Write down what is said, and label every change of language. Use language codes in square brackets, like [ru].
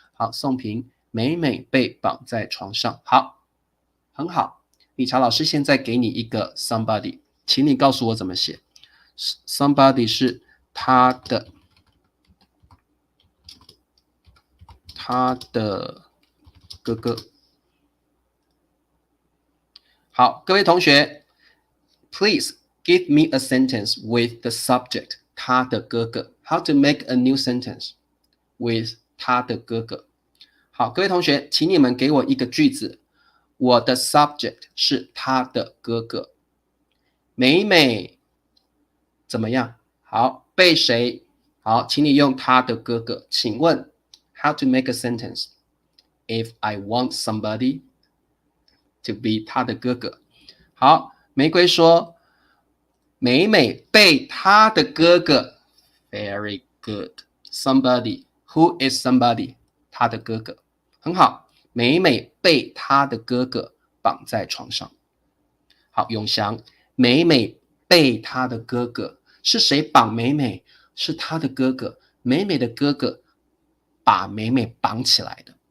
[zh] 好，宋平，美美被绑在床上。好，很好。理查老师现在给你一个 somebody， 请你告诉我怎么写。 somebody 是他的，他的哥哥。好，各位同学 [en] ，Please give me a sentence with the subject 他的哥哥。 How to make a new sentence with [zh] 他的哥哥？好，各位同学，请你们给我一个句子，我的 subject 是他的哥哥。美美怎么样？好，被谁？好，请你用他的哥哥。 [en] 请问 how to make a sentence if I want somebody to be [zh] 他的哥哥？好，玫瑰说，美美被他的哥哥 ， [en] very good。 Somebody who is somebody？ [zh] 他的哥哥，很好。美美被他的哥哥绑在床上。好，永祥，美美被他的哥哥，是谁绑美美？是他的哥哥，美美的哥哥把美美绑起来的。